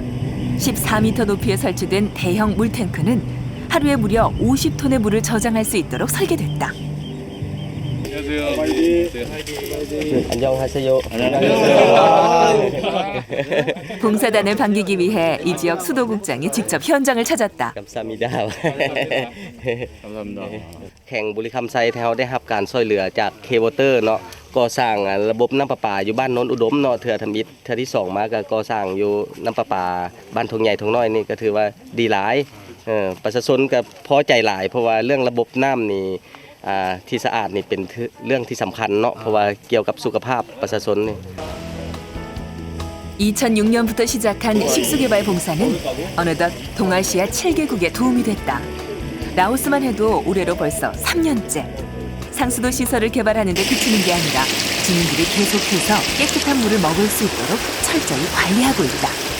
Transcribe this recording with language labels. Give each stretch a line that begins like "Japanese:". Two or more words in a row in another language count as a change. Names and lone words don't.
Korean: 14m 높이에 설치된 대형 물탱크는 하루에 무려 50톤의 물을 저장할 수 있도록 설계됐다. 안녕하세요. 봉사단을 반기기 위해 이 지역 수도국장이 직접 현장을 찾았다. 감사합니다. 감사합니다.
Lao: ແຂ່ງບຸລີຄຳໄຊແຖວໄດ້ຮັບການຊ່ວຍເຫຼືອຈາກເຄເບິລເຕີເນາະກໍ່ສ້າງລະບົບນ້ຳປະປາຢູ່ບ້ານໂນ້ນອຸດົມເນາະເທື່ອທຳອິດເທື່ອທີ2ມາກໍ່ກໍ່ສ້າງຢູ່ນ້ຳປະປາບ້ານທົງໃຫຍ່ທົງນ້ອຍນີ້ກໍ່ຖືວ່າດີຫຼາຍປະຊາຊົນກໍ່ພໍໃຈຫຼາຍເພາະວ່າເລື່ອງລະບົບນ້ຳນີ້ທີ່ສະອາດນີ້ເປັນເລື່ອງທີ່ສຳຄັນເນາະເພາະວ່າກ່ຽວກັບສຸຂະພາບປະຊາຊົນນີ້
Korean: 2006년부터 시작한 식수개발 봉사는 어느덧 동아시아 7개국에 도움이 됐다. 라오스만 해도 올해로 벌써 3년째. 상수도 시설을 개발하는 데 그치는 게 아니라 주민들이 계속해서 깨끗한 물을 먹을 수 있도록 철저히 관리하고 있다.